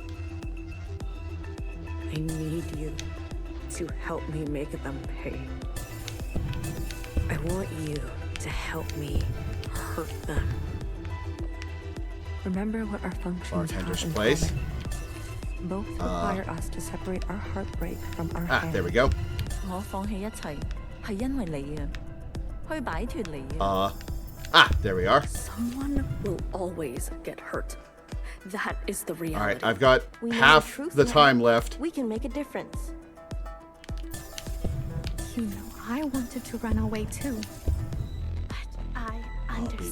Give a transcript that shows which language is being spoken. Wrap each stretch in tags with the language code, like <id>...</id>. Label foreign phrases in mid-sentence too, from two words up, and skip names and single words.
<en>I need you to help me make them pay. I want you to help me hurt them. Remember what our functions Bartender's have in place. common. Both require us to separate our heartbreak from our hand. There we go.</en> <yue>我放棄一切，係因為你啊，去擺脫你啊。</yue> <en>There we are. Someone will always get hurt. That is the reality. All right, I've got We know half truth the now. time left. We can make a difference. You know, I wanted to run away too. But I understand.</en>